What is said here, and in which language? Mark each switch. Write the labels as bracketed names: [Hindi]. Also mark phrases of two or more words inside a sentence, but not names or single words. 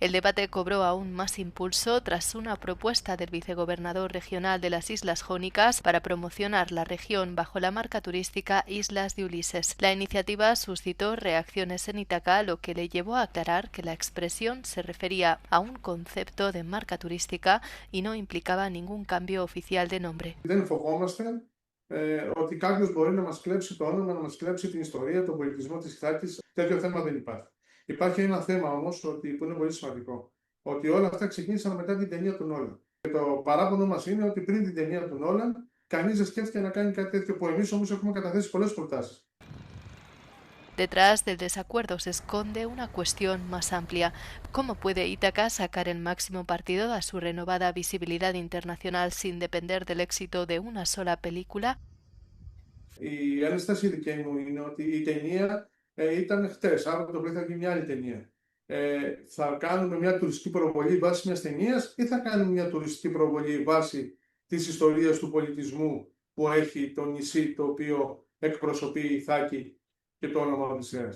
[Spanish] El debate cobró aún más impulso tras una propuesta del vicegobernador regional de las Islas Jónicas para promocionar la región bajo la marca turística Islas de Ulises. La iniciativa suscitó reacciones en Ítaca, lo que le llevó a aclarar que la expresión se refería a un concepto de marca turística y no implicaba ningún cambio oficial de nombre. [Greek] Δεν φοβόμαστε ότι κάποιος μπορεί να μας κλέψει το όνομα, να μας κλέψει την ιστορία, τον πολιτισμό της Ιθάκης. Τέτοιο θέμα δεν υπάρχει. Υπάρχει ένα θέμα όμως που είναι πολύ σημαντικό. Ότι όλα αυτά ξεκίνησαν μετά την ταινία του Νόλαν. Και το παράπονο μας είναι ότι πριν την ταινία του Νόλαν, κανείς δεν σκέφτηκε να κάνει κάτι τέτοιο, που εμείς όμως έχουμε καταθέσει πολλές προτάσεις. [Spanish] Detrás del desacuerdo se esconde una cuestión más amplia. ¿Cómo puede Ítaca sacar el máximo partido a su renovada visibilidad internacional sin depender del éxito de una sola película? [Greek] Η ένσταση δική μου είναι ότι η ταινία ήταν χτες, αύριο το πρωί θα γίνει μια άλλη ταινία. Θα κάνουμε μια τουριστική προβολή βάσει μιας ταινίας ή θα κάνουμε μια τουριστική προβολή βάσει της ιστορίας του πολιτισμού που έχει το νησί το οποίο εκπροσωπεί η Ιθάκη και το όνομα Οδυσσέας.